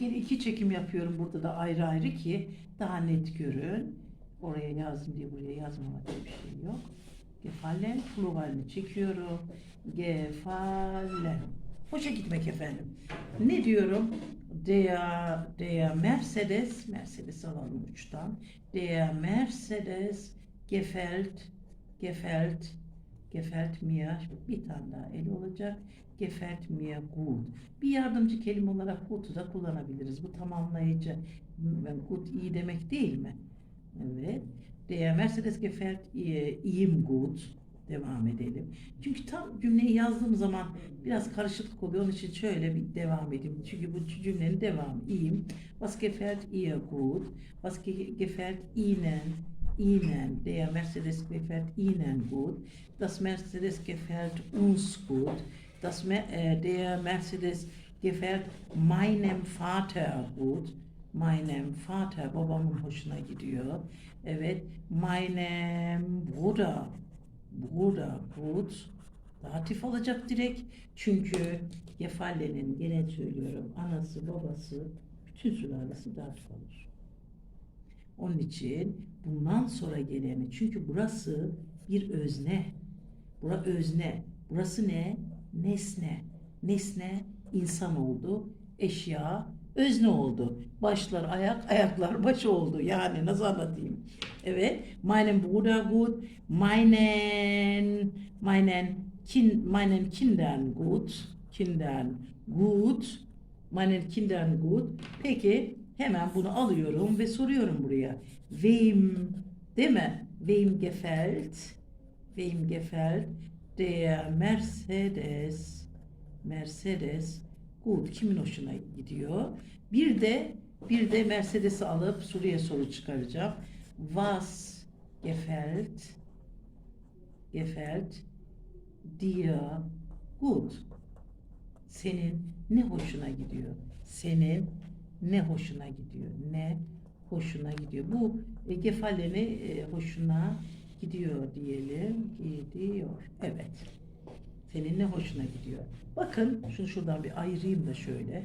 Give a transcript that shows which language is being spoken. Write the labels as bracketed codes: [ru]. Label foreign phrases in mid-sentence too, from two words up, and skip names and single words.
[tr] Yine iki çekim yapıyorum burada da ayrı ayrı ki daha net görün. Oraya yazdım diye buraya yazmamak diye bir şey yok. Gefallen pluralini çekiyorum. Gefallen. Hoşa gitmek efendim. Ne diyorum? [de] Der Mercedes [tr] alalım uçtan. [de] Der Mercedes gefällt mir. [tr] Bir tane daha el olacak. [de] Gefällt mir gut. [tr] Bir yardımcı kelime olarak gut'u da kullanabiliriz. Bu tamamlayıcı. Gut iyi demek değil mi? Evet. [de] Der Mercedes gefällt ihm gut. [tr] Devam edelim. Çünkü tam cümleyi yazdığım zaman biraz karışıklık oluyor. Onun için şöyle bir devam edeyim. Çünkü bu cümlenin devamı. [de] Ihm. Was gefällt ihr gut? Was gefällt Ihnen? Ihnen. Der Mercedes gefällt Ihnen gut. Das Mercedes gefällt uns gut. Der Mercedes gefällt meinem Vater gut. Meinem Vater, [tr] babamın hoşuna gidiyor. Evet, [de] meinem Bruder gut. [tr] Datif olacak direkt. Çünkü Gefallen'in, gene söylüyorum, anası, babası, bütün sülalesi datif olur. Onun için bundan sonra geleni, çünkü burası bir özne. Burası özne. Burası ne? Nesne. Nesne insan oldu. Eşya özne oldu. Başlar ayak, ayaklar baş oldu. Yani nasıl anlatayım? Evet. [de] Meinen Bruder gut. Meinen Kindern gut. Kindern gut. Meinen Kindern gut. [tr] Peki hemen bunu alıyorum ve soruyorum buraya. Wem, değil mi? [de] Wem gefällt? Wem gefällt der Mercedes gut? [tr] Kimin hoşuna gidiyor? Bir de Mercedes'i alıp soruya soru çıkaracağım. [de] Was gefällt dir gut? [tr] Senin ne hoşuna gidiyor? Senin ne hoşuna gidiyor? Ne hoşuna gidiyor? Bu gefalleni hoşuna gidiyor diyelim. Gidiyor. Evet. Senin ne hoşuna gidiyor? Bakın şunu şuradan bir ayırayım da şöyle.